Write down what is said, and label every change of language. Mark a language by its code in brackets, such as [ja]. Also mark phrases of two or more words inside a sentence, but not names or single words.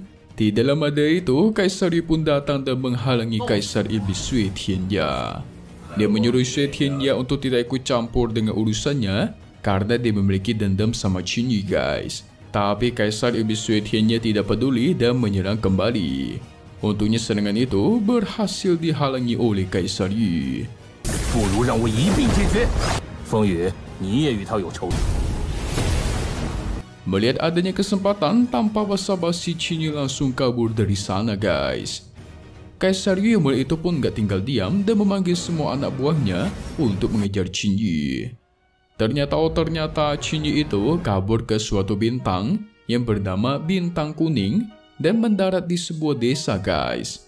[id] Tidak lama dari itu, Kaisar Yi pun datang dan menghalangi Kaisar Iblis Sui Tianya. Dia menyuruh Sui Tianya untuk tidak ikut campur dengan urusannya karena dia memiliki dendam sama Qin Yi guys. Tapi Kaisar Iblis Sui Tianya tidak peduli dan menyerang kembali. Untungnya serangan itu berhasil dihalangi oleh Kaisar Yi. [zh] 不如让我一并解决。风雨，你也与他有仇。 [id] Melihat adanya kesempatan, tanpa basa-basi Qin Yi langsung kabur dari sana guys. Kaisar Yi mulai itu pun gak tinggal diam dan memanggil semua anak buahnya untuk mengejar Qin Yi. Ternyata Qin Yi itu kabur ke suatu bintang yang bernama Bintang Kuning dan mendarat di sebuah desa guys.